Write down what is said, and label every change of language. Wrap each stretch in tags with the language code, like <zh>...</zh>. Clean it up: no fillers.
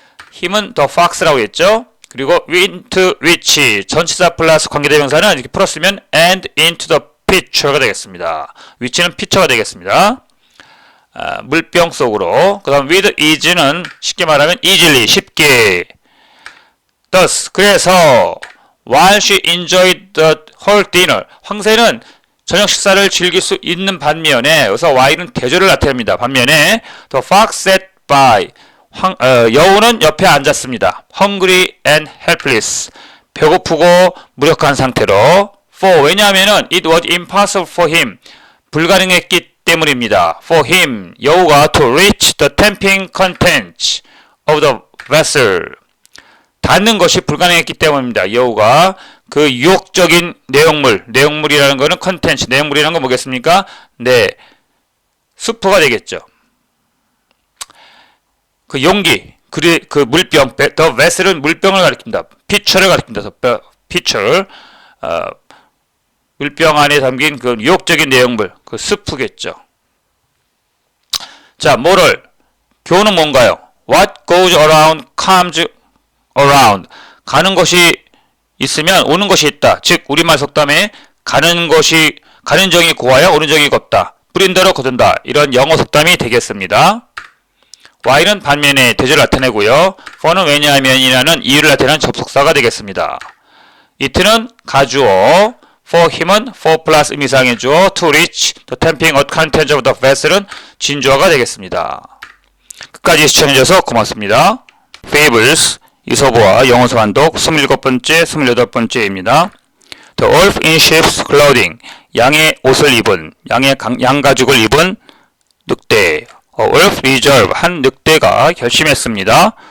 <ko>힘은 the fox라고 했죠. 그리고 into which, 전치사 플러스 관계대명사는 이렇게 풀었으면</ko> <en>and into the pitcher</en> <ko>가 되겠습니다. which는 pitcher가 되겠습니다. 물병 속으로. 그 다음 with ease는 쉽게 말하면 easily, 쉽게.</ko> <en>thus, 그래서 while she enjoyed the whole dinner,</en> <ko>황새는 저녁 식사를 즐길 수 있는 반면에 여기서 Y는 대조를 나타냅니다. 반면에</ko> <en>The fox sat by</en> <ko>여우는 옆에 앉았습니다.</ko> <en>Hungry and helpless</en> <ko>배고프고 무력한 상태로</ko> <en>For</en> <ko>왜냐하면은</ko> <en>it was impossible for him</en> <ko>불가능했기 때문입니다.</ko> <en>For him</en> <ko>여우가</ko> <en>to reach the tempting contents of the vessel</en> <ko>닿는 것이 불가능했기 때문입니다. 여우가 그 유혹적인 내용물이라는 거는 컨텐츠, 내용물이라는 건 뭐겠습니까? 네, 수프가 되겠죠. 그 용기, 그 물병, the vessel은 물병을 가리킵니다. pitcher를 가리킵니다. pitcher, 물병 안에 담긴 그 유혹적인 내용물, 그 수프겠죠. 자, moral, 교훈은 뭔가요?</ko> <en>What goes around comes around.</en> <ko>가는 것이 있으면 오는 것이 있다. 즉 우리말 속담에 가는 정이 고와야 오는 정이 곱다. 뿌린 대로 거둔다. 이런 영어 속담이 되겠습니다. Y는 반면에 대조를 나타내고요. for는 왜냐하면이라는 이유를 나타내는 접속사가 되겠습니다. it는 가주어, for him은 for 플러스 의미상의 주어,</ko> <en>to reach the tempting contents of the vessel</en> <ko>은 진주어가 되겠습니다. 끝까지 시청해주셔서 고맙습니다. Fables 이서보와 영어서 완독 27번째, 28번째입니다.</ko> <en>The wolf in sheep's clothing</en> <ko>양의 옷을 입은, 양가죽을 입은 늑대.</ko> <en>A wolf resolved</en> <ko>한 늑대가 결심했습니다.</ko>